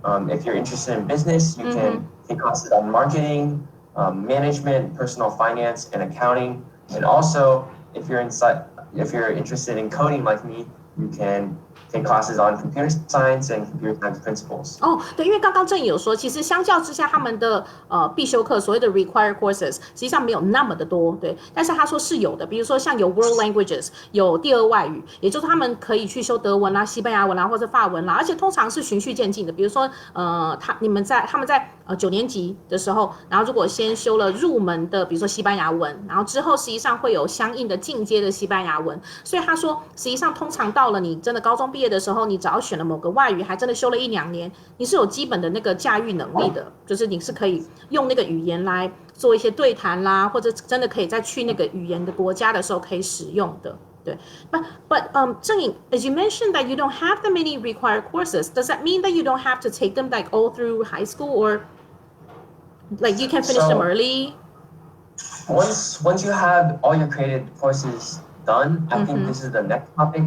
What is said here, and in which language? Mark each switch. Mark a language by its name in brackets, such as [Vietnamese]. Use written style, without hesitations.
[English] If you're interested in business, you can take classes on marketing, management, personal finance, and accounting. And also, if you're interested in coding like me, you can take classes on computer science and computer science principles. [Chinese] 对，因为刚刚郑颖有说，其实相较之下，他们的必修课所谓的 required courses，实际上没有那么的多，对。但是他说是有的，比如说像有 world languages， 有第二外语，也就是他们可以去修德文啦、西班牙文啦或者法文啦，而且通常是循序渐进的。比如说他们在9年级的时候，然后如果先修了入门的，比如说西班牙文，然后之后实际上会有相应的进阶的西班牙文。所以他说，实际上通常到了你真的高中毕业的时候，你只要选了某个外语，还真的修了1-2年，你是有基本的那个驾驭能力的，就是你是可以用那个语言来做一些对谈啦，或者真的可以在去那个语言的国家的时候可以使用的。 [English] 对 but Zheng Ying, as you mentioned that you don't have that many required courses, does that mean that you don't have to take them like all through high school, or like you can finish them early? Once you have all your created courses done, I think this is the next topic.